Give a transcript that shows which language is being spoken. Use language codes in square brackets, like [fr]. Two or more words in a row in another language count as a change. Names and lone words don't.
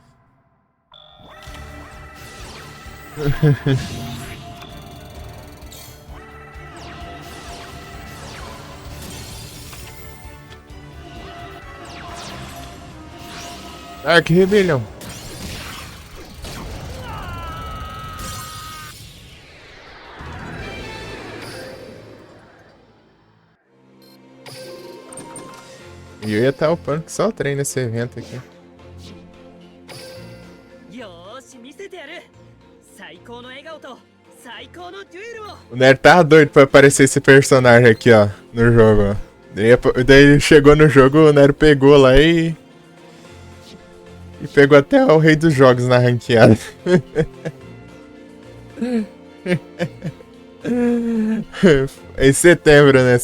[pt] Dark Rebellion. E eu ia estar upando que só o trem nesse evento aqui. [ja] よーし見せてやる最高の笑顔と最高のデュエルを [pt] O Nero tava doido pra aparecer esse personagem aqui, ó, no jogo, ó. Daí ele chegou no jogo, o Nero pegou lá e pegou até o rei dos jogos na ranqueada. É em setembro, né?